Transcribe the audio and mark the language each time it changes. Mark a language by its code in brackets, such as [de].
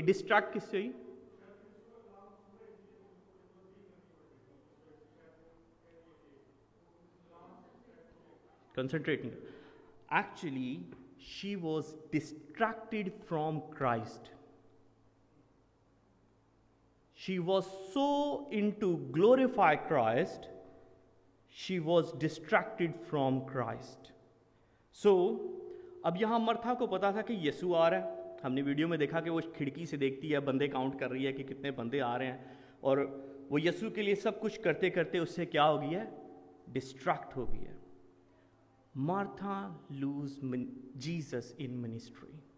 [ur] Distract کس سے ہوئی؟ Concentrating. [en] Actually she was distracted from Christ. She was so into glorify Christ, she was distracted from Christ. [ur] So, اب یہاں Murtha کو پتا تھا کہ یسوع آ رہا ہے. ہم نے ویڈیو میں دیکھا کہ وہ کھڑکی سے دیکھتی ہے, بندے کاؤنٹ کر رہی ہے کہ کتنے بندے آ رہے ہیں, اور وہ یسوع کے لیے سب کچھ کرتے کرتے اس سے کیا ہو گئی ہے؟ ڈسٹریکٹ ہو گئی ہے. [en] Martha loves Jesus in ministry.